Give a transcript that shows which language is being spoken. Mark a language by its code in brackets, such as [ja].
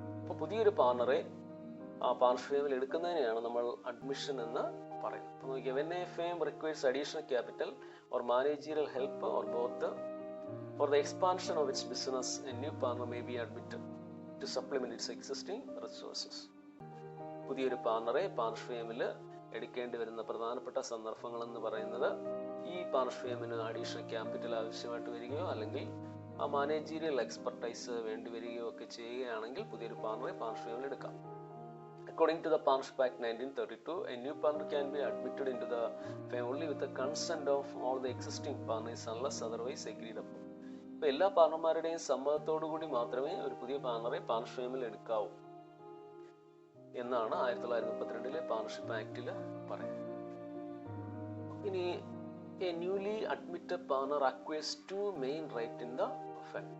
[ml] അപ്പോൾ പുതിയൊരു പാർട്ണറെ പാർട്ണർഷിപ്പ് ഫേമിൽ എടുക്കുന്നതിനെയാണ് നമ്മൾ അഡ്മിഷൻ എന്ന് പറയുന്നത്. അപ്പോൾ നോക്കിയാൽ, [en] when a firm requires additional capital or managerial help or both for the expansion of its business, a new partner may be admitted to supplement its existing resources. [ml] പുതിയൊരു പാർട്ണറെ partnership ഫേമിൽ എടുക്കേണ്ടി വരുന്ന പ്രധാനപ്പെട്ട സന്ദർഭങ്ങൾ എന്ന് പറയുന്നത് ഈ പാർട്ണർഷിപ്പ് ഫേമിന് അഡീഷണൽ ക്യാപിറ്റൽ ആവശ്യമായിട്ട് വരികയോ അല്ലെങ്കിൽ ആ മാനേജീരിയൽ എക്സ്പെർട്ടൈസ് വേണ്ടി വരികയോ ഒക്കെ ചെയ്യുകയാണെങ്കിൽ പുതിയൊരു പാർട്ണറെ പാർട്ണർഷിപ്പ് ഫേമിൽ എടുക്കാം. [en] According to the Partnership Act 1932, a new partner can be admitted into the firm only with the consent of all the existing partners unless otherwise agreed upon. [ml] ഇപ്പോൾ എല്ലാ പാർട്ണർമാരുടെയും സമ്മതത്തോടു കൂടി മാത്രമേ ഒരു പുതിയ പാർട്ണറെ പാർട്ണർഷിപ്പ് ഫേമിൽ എടുക്കാവൂ എന്നാണ് 1932 പാർട്ണർഷിപ്പ് ആക്ടിൽ പറയുന്നത്. ഇനി, [en] A newly admitted partner acquires 2 main right in the firm.